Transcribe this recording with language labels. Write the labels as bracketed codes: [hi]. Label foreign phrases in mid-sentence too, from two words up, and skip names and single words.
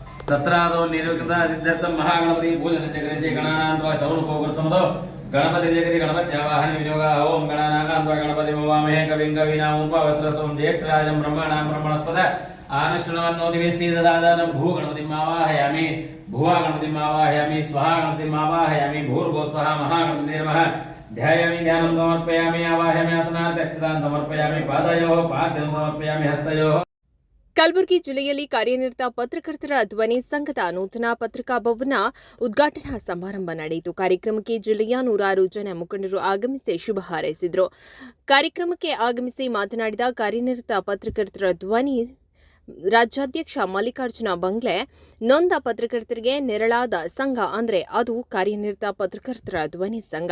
[sa] तत्रादो निर्विघ्नता सिद्ध्यर्थं महागणपति पूजन चक्रेशे गणानान्त्वा शौनकोग्रसमदो गणपति जगति गणपत्यावाहन विनियोगा ओम गणानाकान्त्वा गणपति भवामहे कविं कवीनामुपवत्रत्वं ज्येष्ठराजं ब्रह्मणां ब्रह्मणस्पद आनश्वन्नोदिविसीददानं भू गणपतिम् आवाहयामि भुवा गणपतिम् आवाहयामि स्वाहा गणपतिम् आवाहयामि भूर्भुवः स्वः महागणपतिं नमः ध्यायामि ध्यानं समर्पयामि आवाहयामि आसनात् अक्षतान् समर्पयामि पादयोः पाद्यं समर्पयामि हस्तयोः। [kn] ಕಲಬುರಗಿ ಜಿಲ್ಲೆಯಲ್ಲಿ ಕಾರ್ಯನಿರತ ಪತ್ರಕರ್ತರ ಧ್ವನಿ ಸಂಘದ ನೂತನ ಪತ್ರಿಕಾ ಭವನ ಉದ್ಘಾಟನಾ ಸಮಾರಂಭ ನಡೆಯಿತು. ಕಾರ್ಯಕ್ರಮಕ್ಕೆ ಜಿಲ್ಲೆಯ ನೂರಾರು ಜನ ಮುಖಂಡರು ಆಗಮಿಸಿ ಶುಭ ಹಾರೈಸಿದರು. ಕಾರ್ಯಕ್ರಮಕ್ಕೆ ಆಗಮಿಸಿ ಮಾತನಾಡಿದ ಕಾರ್ಯನಿರತ ಪತ್ರಕರ್ತರ ಧ್ವನಿ ರಾಜ್ಯಾಧ್ಯಕ್ಷ ಮಲ್ಲಿಕಾರ್ಜುನ ಬಂಗ್ಲೆ, ನೊಂದ ಪತ್ರಕರ್ತರಿಗೆ ನೆರಳಾದ ಸಂಘ ಅಂದರೆ ಅದು ಕಾರ್ಯನಿರತ ಪತ್ರಕರ್ತರ ಧ್ವನಿ ಸಂಘ.